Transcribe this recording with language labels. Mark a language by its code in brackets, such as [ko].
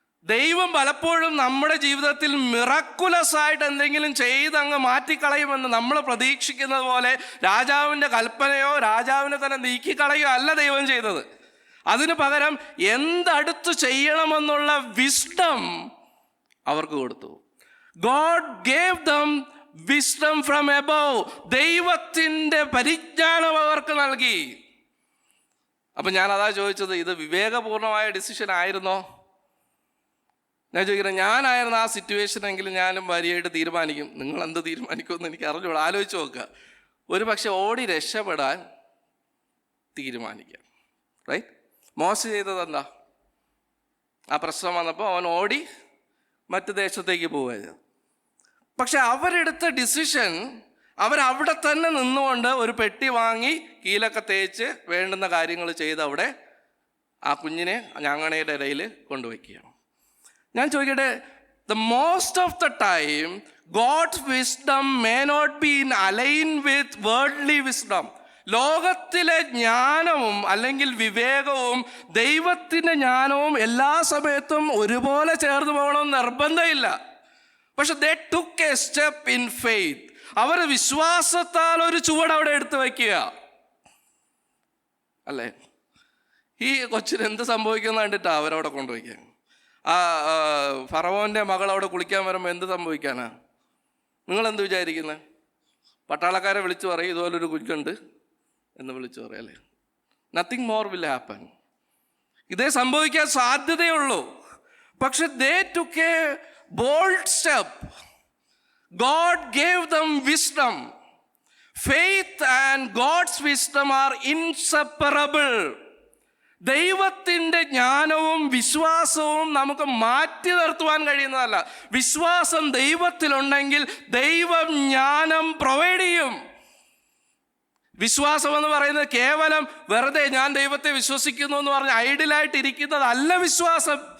[ml] ദൈവം പലപ്പോഴും നമ്മുടെ ജീവിതത്തിൽ മിറക്കുലസ് ആയിട്ട് എന്തെങ്കിലും ചെയ്ത് അങ്ങ് മാറ്റിക്കളയുമെന്ന് നമ്മൾ പ്രതീക്ഷിക്കുന്നത് പോലെ രാജാവിൻ്റെ കൽപ്പനയോ രാജാവിനെ തന്നെ നീക്കിക്കളയോ അല്ല ദൈവം ചെയ്തത്. അതിനു പകരം എന്തടുത്ത് ചെയ്യണമെന്നുള്ള വിസ്ഡം അവർക്ക് കൊടുത്തു. [en] God gave them wisdom from above. [ml] ദൈവത്തിൻ്റെ പരിജ്ഞാനം അവർക്ക് നൽകി. അപ്പം ഞാൻ അതാ ചോദിച്ചത്, ഇത് വിവേകപൂർണമായ ഡിസിഷൻ ആയിരുന്നോ? ഞാൻ ചോദിക്കുന്നത്, ഞാനായിരുന്നു ആ സിറ്റുവേഷനെങ്കിലും ഞാനും ഭാര്യയായിട്ട് തീരുമാനിക്കും. നിങ്ങൾ എന്ത് തീരുമാനിക്കുമെന്ന് എനിക്ക് അറിഞ്ഞൂടാ. ആലോചിച്ച് നോക്കുക. ഒരു പക്ഷെ ഓടി രക്ഷപ്പെടാൻ തീരുമാനിക്കാം. റൈറ്റ്? മോശ ചെയ്തത് എന്താ? ആ പ്രശ്നം വന്നപ്പോൾ അവൻ ഓടി മറ്റു ദേശത്തേക്ക് പോവുകയാണ്. പക്ഷെ അവരെടുത്ത ഡിസിഷൻ, അവരവിടെ തന്നെ നിന്നുകൊണ്ട് ഒരു പെട്ടി വാങ്ങി കീലൊക്കെ തേച്ച് വേണ്ടുന്ന കാര്യങ്ങൾ ചെയ്ത് അവിടെ ആ കുഞ്ഞിനെ ഞങ്ങണയുടെ ഇടയിൽ കൊണ്ടുവയ്ക്കുകയാണ്. ഞാൻ ചോദിക്കട്ടെ, [en] the most of the time God's wisdom may not be in align with worldly wisdom. [ml] ലോകത്തിലെ ജ്ഞാനവും അല്ലെങ്കിൽ വിവേകവും ദൈവത്തിൻ്റെ ജ്ഞാനവും എല്ലാ സമയത്തും ഒരുപോലെ ചേർന്ന് പോകണമെന്ന് നിർബന്ധമില്ല. പക്ഷെ [en] they took a step in faith. [ml] അവർ വിശ്വാസത്താൽ ഒരു ചുവട് അവിടെ എടുത്തു വയ്ക്കുക അല്ലേ? ഈ കൊച്ചിന് എന്ത് സംഭവിക്കുന്ന കണ്ടിട്ടാ അവരവിടെ കൊണ്ടുവയ്ക്കുക. ആ ഫറവോൻ്റെ മകൾ അവിടെ കുളിക്കാൻ വരുമ്പോൾ എന്ത് സംഭവിക്കാനാ? നിങ്ങളെന്ത് വിചാരിക്കുന്നത്? പട്ടാളക്കാരെ വിളിച്ചു പറയും ഇതുപോലൊരു കുഞ്ഞുണ്ട് എന്ന് വിളിച്ചു പറയും അല്ലേ? [en] Nothing more will happen. [ml] ഇതേ സംഭവിക്കാൻ സാധ്യതയുള്ളൂ. പക്ഷെ [en] they took a bold step. God gave them wisdom. Faith and God's wisdom are inseparable. [ml] ദൈവത്തിൻ്റെ ജ്ഞാനവും വിശ്വാസവും നമുക്ക് മാറ്റി നിർത്തുവാൻ കഴിയുന്നതല്ല. വിശ്വാസം ദൈവത്തിലുണ്ടെങ്കിൽ ദൈവം ജ്ഞാനം പ്രൊവൈഡ് ചെയ്യും. വിശ്വാസം എന്ന് പറയുന്നത് കേവലം വെറുതെ ഞാൻ ദൈവത്തെ വിശ്വസിക്കുന്നു എന്ന് പറഞ്ഞ് ഐഡിയലായിട്ട് ഇരിക്കുന്നതല്ല വിശ്വാസം.